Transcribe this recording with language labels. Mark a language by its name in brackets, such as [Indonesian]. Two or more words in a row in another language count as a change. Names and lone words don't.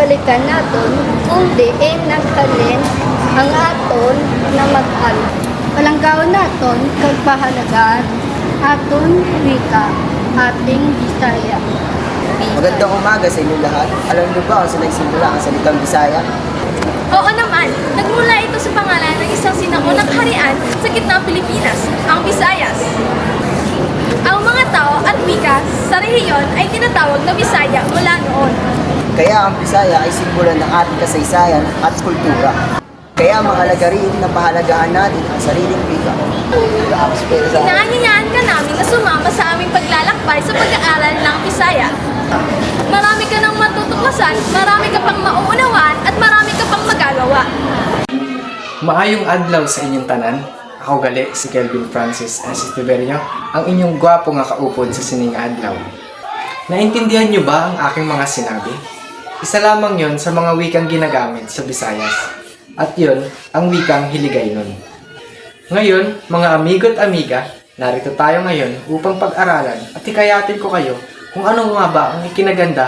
[Hiligaynon] wika naton, kundi naghalin ang aton na mag-al. Palanggaw naton, kagpahalagaan, aton wika, ating Bisaya. [Filipino] Magandang umaga sa inyo lahat. Alam niyo ba kung saan nagsimula ang salitang Bisaya? Oo naman, nagmula ito sa pangalan ng isang sinaunang kaharian sa gitnang Pilipinas, ang Visayas. Ang mga tao at wika sa rehiyon ay tinatawag na Bisaya mula noon. Kaya ang Bisaya ay simbolo ng ating kasaysayan at kultura. Kaya mahalaga rin na pahalagahan natin ang sariling wika. Inaanyayaan ka namin na sumama sa aming paglalakbay sa pag-aaral ng Bisaya. Marami ka nang matutuklasan, marami ka pang mauunawaan at marami ka pang magagawa. [Hiligaynon] Maayong adlaw sa inyong tanan. Ako gali si Kelvin Francis Estiverio, ang inyong gwapo nga kaupod sa sining adlaw. [Filipino] Naintindihan niyo ba ang aking mga sinabi? Isa lamang yon sa mga wikang ginagamit sa Visayas. At yon ang wikang Hiligaynon. Ngayon, mga amigo at amiga, narito tayo ngayon upang pag-aralan at hikayatin ko kayo kung ano nga ba ang ikinaganda